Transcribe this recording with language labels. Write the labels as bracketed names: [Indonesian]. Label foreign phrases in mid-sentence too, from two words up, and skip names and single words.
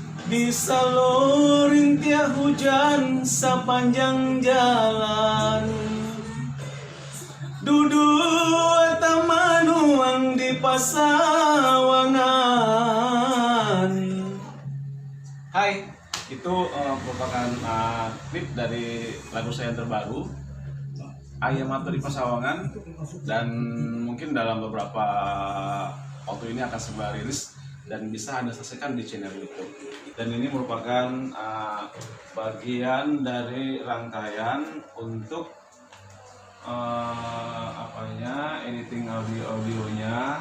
[Minangkabau] Bisa lo rintiah hujan sepanjang jalan, duduk tamanuang di pasawangan. [Indonesian] Hai, itu merupakan klip dari lagu saya yang terbaru, Ayam Mato di Pasawangan, dan mungkin dalam beberapa waktu ini akan segera rilis dan bisa Anda saksikan di channel YouTube. Dan ini merupakan bagian dari rangkaian untuk editing audionya.